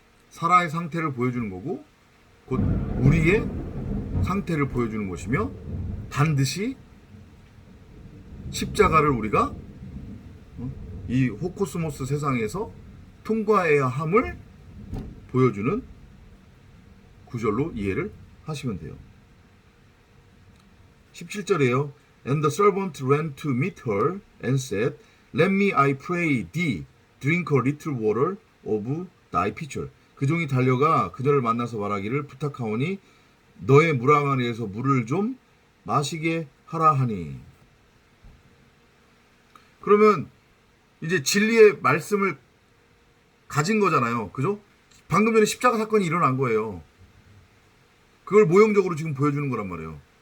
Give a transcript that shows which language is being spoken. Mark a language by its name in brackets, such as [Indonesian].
[Korean] 사라의 상태를 보여주는 거고, 곧 우리의 상태를 보여주는 것이며, 반드시 십자가를 우리가 이 호코스모스 세상에서 통과해야 함을 보여주는 구절로 이해를 하시면 돼요. 17절이에요. [English] And the servant ran to meet her and said, Let me, I pray thee, drink a little water of thy pitcher. [Korean] 그 종이 달려가 그녀를 만나서 말하기를 부탁하오니 너의 물항아리에서 물을 좀 마시게 하라 하니. 그러면 이제 진리의 말씀을 가진 거잖아요. 그죠? 방금 전에 십자가 사건이 일어난 거예요. 그걸 모형적으로 지금 보여주는 거란 말이에요.